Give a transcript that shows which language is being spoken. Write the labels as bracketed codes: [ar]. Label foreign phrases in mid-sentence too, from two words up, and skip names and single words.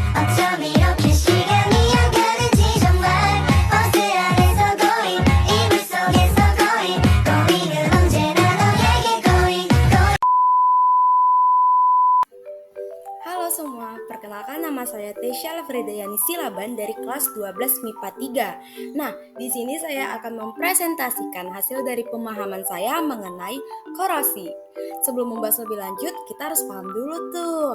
[ko] 어쩜 이렇게 시간이 안 가는지 정말 버스 안에서 고잉 이불 속에서 고잉은 언제나 너에게 고잉. [id] Halo semua, perkenalkan nama saya Tesya Lafridayani Silaban dari kelas 12 MIPA 3. Nah, di sini saya akan mempresentasikan hasil dari pemahaman saya mengenai korosi. Sebelum membahas lebih lanjut, kita harus paham dulu tuh.